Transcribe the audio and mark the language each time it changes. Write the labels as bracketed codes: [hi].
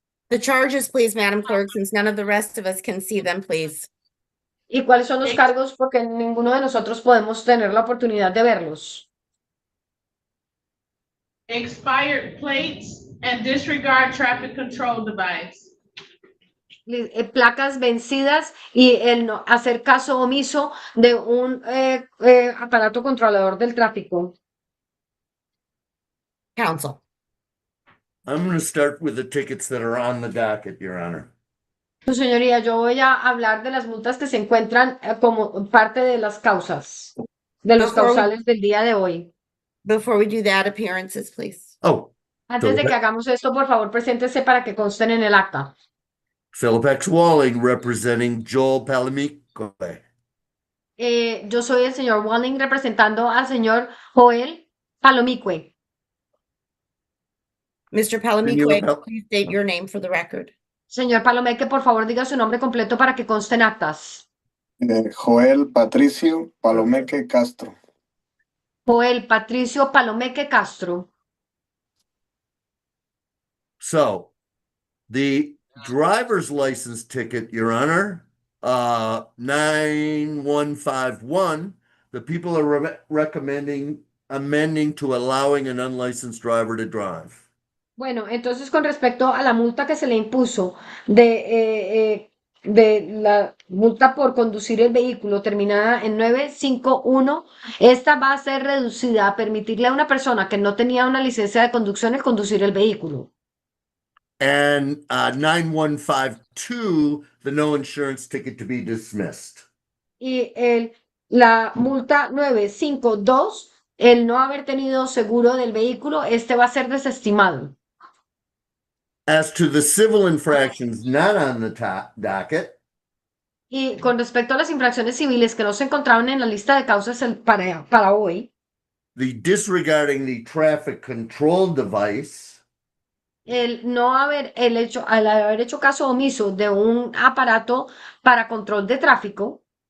[en] The charges, please, Madam Clerk, since none of the rest of us can see them, please. [es] ¿Y cuáles son los cargos? Porque ninguno de nosotros podemos tener la oportunidad de verlos. [en] Expired plates and disregard traffic control device. [es] Placas vencidas y el no hacer caso omiso de un aparato controlador del tráfico. Counsel. [en] I'm going to start with the tickets that are on the docket, Your Honor. [es] Su señoría, yo voy a hablar de las multas que se encuentran como parte de las causas, de los causales del día de hoy. [en] Before we do that, appearances, please. Oh. [es] Antes de que hagamos esto, por favor, preséntese para que consten en el acta. [en] Philip X. Walling, representing Joel Palomecue. [es] Yo soy el señor Walling, representando al señor Joel Palomecue. [en] Mr. Palomecue, please state your name for the record. [es] Señor Palomecue, por favor, diga su nombre completo para que conste en actas. Joel Patricio Palomecue Castro. Joel Patricio Palomecue Castro. [en] So, the driver's license ticket, Your Honor, 9151, the people are recommending amending to allowing an unlicensed driver to drive. [es] Bueno, entonces con respecto a la multa que se le impuso de la multa por conducir el vehículo terminada en 951, esta va a ser reducida a permitirle a una persona que no tenía una licencia de conducción el conducir el vehículo. [en] And 9152, the no insurance ticket to be dismissed. [es] Y la multa 952, el no haber tenido seguro del vehículo, este va a ser desestimado. [en] As to the civil infractions not on the docket, [es] Y con respecto a las infracciones civiles que no se encontraban en la lista de causas para hoy, [en] the disregarding the traffic control device, [es] al haber hecho caso omiso de un aparato para control de tráfico,